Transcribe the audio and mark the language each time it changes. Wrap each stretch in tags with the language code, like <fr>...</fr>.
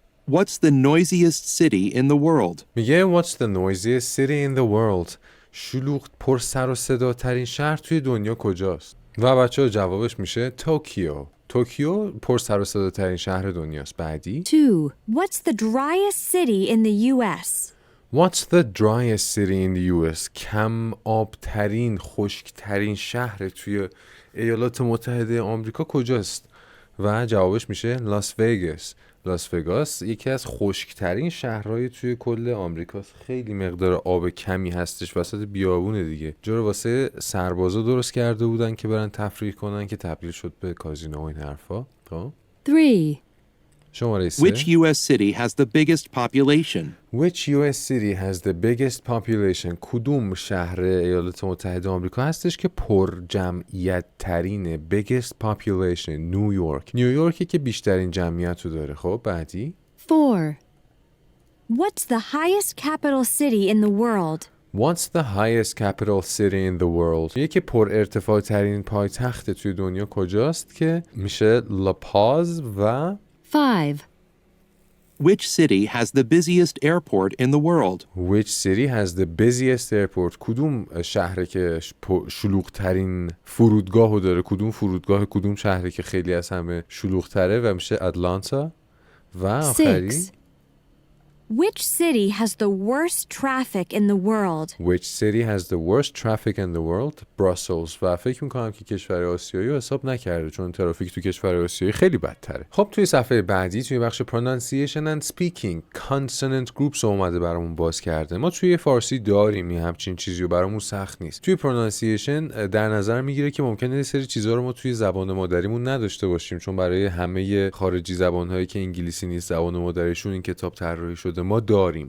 <en>What's the noisiest city in the world?</en> <fa>میگه</fa> <en>what's the noisiest city in the world.</en> <fa>شلوغ پر سر و صدا ترین شهر توی دنیا کجاست؟ و بچه ها جوابش میشه توکیو. توکیو پر سر و صدا ترین شهر دنیاست. بعدی 2.</fa> <en>What's the driest city in the U.S.? What's the driest city in the US.</en> <fa>کم آبترین خشکترین شهر توی ایالات متحده آمریکا کجاست؟ و جوابش میشه لاس وگاس. لاس وگاس یکی از خشکترین شهرهای توی کل آمریکاست. خیلی مقدار آب کمی هستش، وسط بیابونه دیگه. جا رو واسه سربازا درست کرده بودن که برن تفریح کنن که تبدیل شد به کازینو و این حرفا.</fa> <en>3. شماره 3 Which U.S. city has the biggest population? Which U.S. city has the biggest population.</en> <fa>کدوم شهر ایالات متحده آمریکا هستش که پر جمعیت ترینه؟</fa> <en>biggest population.</en> <fa>نیویورک. نیویورکی که بیشترین جمعیت رو داره. خب بعدی</fa> <en>4. What's the highest capital city in the world? What's the highest capital city in the world؟</en> <fa>یکی پر ارتفاع ترین پایتخت توی دنیا کجاست که میشه لاپاز و</fa> <en>5. Which city has the busiest airport in the world? Which city has the busiest airport؟</en> <fa>کدوم شهره که شلوغ ترین فرودگاهو داره؟ کدوم شهره که خیلی از همه شلوغ تره و میشه اتلانتا؟ و آخری</fa> <en>6. Which city has the worst traffic in the world? Which city has the worst traffic in the world? Brussels.</en> <fa>و فکر میکنم که کشور آسیایی رو حساب نکرده چون ترافیک تو کشور آسیایی خیلی بدتره. خب توی صفحه بعدی توی بخش pronunciation and speaking consonant groups اومده برامون باز کرده. ما توی فارسی داریم یه همچین چیزی و برامون سخت نیست. توی pronunciation در نظر میگیره که ممکنه یه سری چیزا رو ما توی زبان مادریمون نداشته باشیم چون برای همه خارجی زبان‌هایی که انگلیسی نیست زبان مادریشون این کتاب طراحی شده ما داریم.</fa>